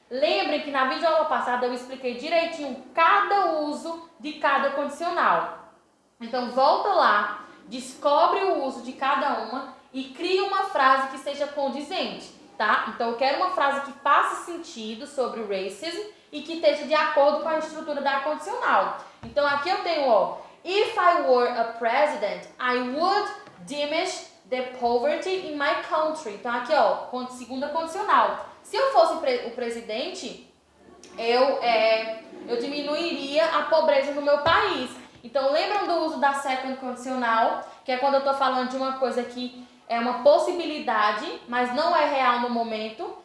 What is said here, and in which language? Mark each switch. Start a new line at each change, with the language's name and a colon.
Portuguese: Lembrem que na videoaula passada eu expliquei direitinho cada uso de cada condicional. Então, volta lá, descobre o uso de cada uma e cria uma frase que seja condizente, tá? Então, eu quero uma frase que faça sentido sobre o racism e que esteja de acordo com a estrutura da condicional. Então, aqui eu tenho, ó,
English: if I were a president, I would diminish the poverty in my country.
Portuguese: Então, aqui, ó, segunda condicional. Se eu fosse o presidente, eu diminuiria a pobreza no meu país. Então, lembram do uso da second condicional, que é quando eu estou falando de uma coisa que é uma possibilidade, mas não é real no momento.